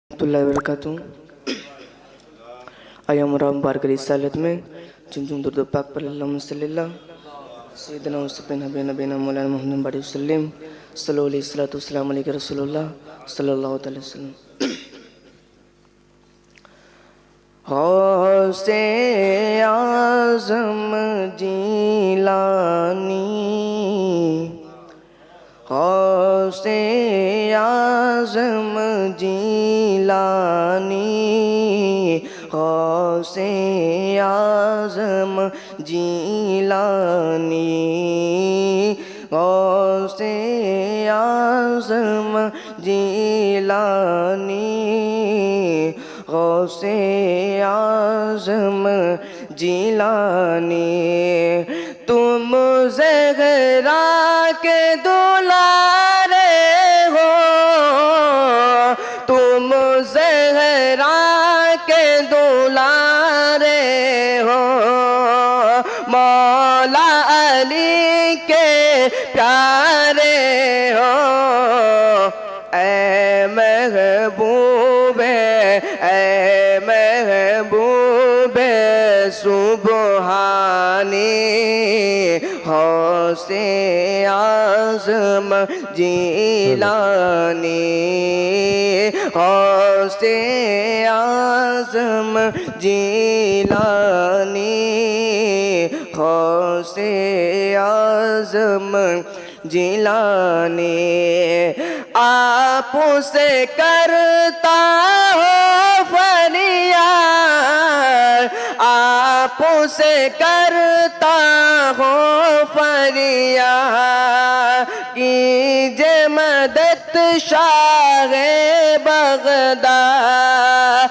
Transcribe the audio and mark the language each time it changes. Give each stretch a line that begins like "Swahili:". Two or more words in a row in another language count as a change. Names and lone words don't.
Arabic: رحمة الله و بركاته.
Urdu: آئیے ہم مبارک رسالت میں چن درود پاک پر
Arabic: اللهم صل على سيدنا و سفينا نبينا مولانا محمد باري وسلم صلى الله عليه وسلم عليه رسول الله صلى الله عليه وسلم.
Urdu: غوثِ اعظم جیلانی، غوثِ اعظم جیلانی، غوثِ اعظم جیلانی, गौसे आज़म जीलानी, غوثِ اعظم جیلانی، غوثِ اعظم جیلانی. تم زہرا کے دلارے ہو، تم زہرا کے دلارے ہو، مولا علی کے پیارے ہو. اے محبوبِ، اے محبوبِ سبحانی، غوثِ اعظم جیلانی، غوثِ اعظم جیلانی، غوثِ اعظم جیلانی. آپ سے کرتا ہوں فریاد، آپ سے کرتا ہوں فریاد، کیجیے مدد شاہِ بغداد.